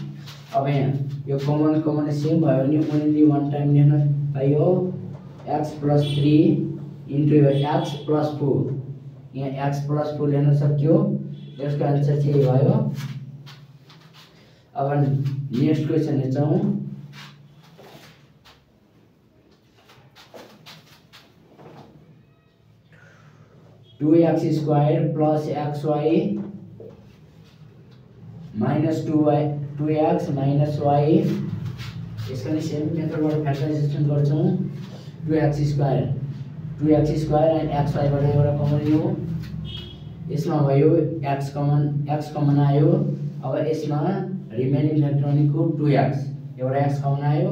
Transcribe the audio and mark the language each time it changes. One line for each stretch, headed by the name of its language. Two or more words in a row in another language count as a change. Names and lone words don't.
Nepali: अब यहाँ यो कमन सेम भयो भने
English: only one time
Nepali: लेख्न पाइयो
English: x plus 3 into
Nepali: यो
English: x plus 4
Nepali: यहाँ
English: x plus 4
Nepali: लेख्न सक्यो। यसको आन्सर चाहिँ भयो। अब
English: next question
Nepali: हेर्छौँ।
English: two x square plus x y minus 2x minus y यसको नि सेम मेथडबाट फ्याक्टराइजेसन गर्छौँ। 2x square and x y
Nepali: एउटा कमन लियौँ। यसमा भयो x कमन आयो। अब यसमा
English: remaining factor
Nepali: भनेको 2x एउटा x कमन आयो।